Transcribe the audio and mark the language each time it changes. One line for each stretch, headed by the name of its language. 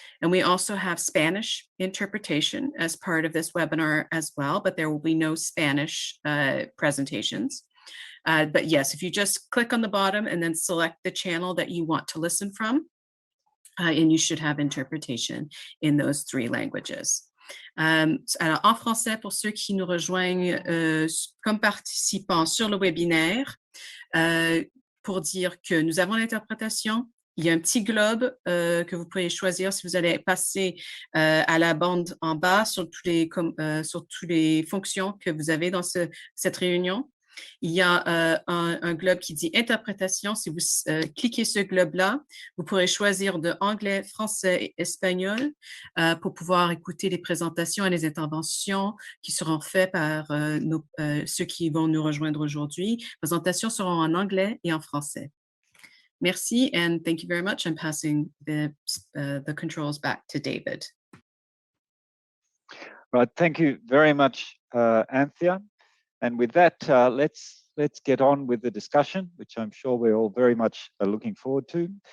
English: And we also have Spanish interpretation as part of this webinar as well, but there will be no Spanish presentations. But yes, if you just click on the bottom and then select the channel that you want to listen from, and you should have interpretation in those three languages.
French: Alors, en français, pour ceux qui nous rejoignent comme participants sur le webinaire, pour dire que nous avons l'interprétation. Il y a un petit globe que vous pouvez choisir si vous allez passer à la bande en bas sur toutes les fonctions que vous avez dans cette réunion. Il y a un globe qui dit interprétation. Si vous cliquez ce globe-là, vous pourrez choisir de anglais, français et espagnol pour pouvoir écouter les présentations et les interventions qui seront faites par ceux qui vont nous rejoindre aujourd'hui. Les présentations seront en anglais et en français.
English: Merci, and thank you very much. I'm passing the controls back to David. Right, thank you very much, Anthea. And with that, let's get on with the discussion, which I'm sure we're all very much looking forward to.